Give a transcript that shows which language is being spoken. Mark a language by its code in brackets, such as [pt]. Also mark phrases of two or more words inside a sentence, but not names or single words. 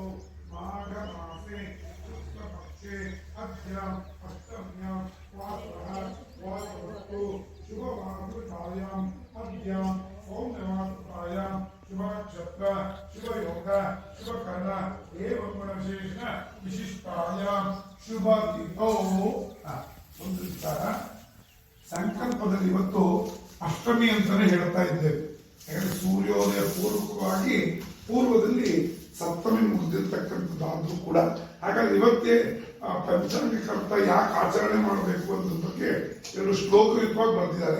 [sa] माघमासे शुक्लपक्षे अद्याम् अष्टम्यां वासरस्तु शुभवासृतायाम् अद्याम् सौम्यवासृतायां शुभनक्षत्र शुभयोग शुभकर्ण एवं गुणविशेषण विशिष्टायां शुभतिथौ. [kn] ಒಂದು ವಿಚಾರ, ಸಂಕಲ್ಪದಲ್ಲಿ ಇವತ್ತು ಅಷ್ಟಮಿ ಅಂತಾನೆ ಹೇಳ್ತಾ ಇದ್ದೇವೆ. ಯಾಕಂದ್ರೆ ಸೂರ್ಯೋದಯ ಪೂರ್ವಕವಾಗಿ ಪೂರ್ವದಲ್ಲಿ ಸಪ್ತಮಿ ಮುಗಿದಿರ್ತಕ್ಕಂಥದ್ದಾದ್ರೂ ಕೂಡ, ಹಾಗಾಗಿ ಇವತ್ತೇ ಪಂಚಾಂಗ ಕರ್ತ ಯಾಕೆ ಆಚರಣೆ ಮಾಡಬೇಕು ಅನ್ನೋದ್ರ ಬಗ್ಗೆ ಕೆಲವು ಶ್ಲೋಕಯುತವಾಗಿ ಬರೆದಿದ್ದಾರೆ.